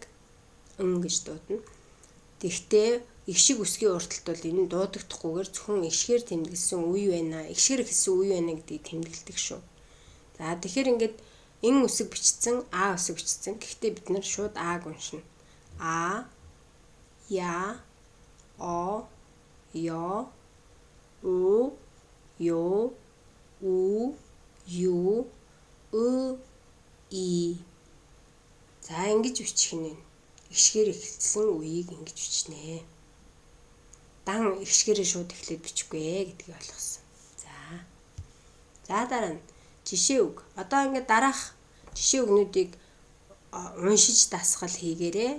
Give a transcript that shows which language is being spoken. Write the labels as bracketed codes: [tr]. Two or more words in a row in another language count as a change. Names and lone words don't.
[mn] Гэж дуудана. Тэгвэл эгшиг үсгийн урталт бол энэ дуудагдахгүйгээр зөвхөн эгшгээр тэмдэглэсэн үе байна. Эгшгээр эхэлсэн үе байна гэдгийг тэмдэглэдэг шүү. За тэгэхээр ингээд ин үсэг бичсэн, үсэг бичсэн. Гэхдээ бид нар шууд ааг уншина. Я, о, ёо, у, ё, у, ю, и. За ингэж бичих нь. Эгшгээр эхэлсэн үеийг ингэж бичнэ. Дан эгшгээрээ шууд эхлээд бичихгүй гэдгийг ойлгосон. За дараа нь жишээ үг. Одоо ингээд дараах жишээ үгнүүдийг уншиж дасгал хийгээрэй.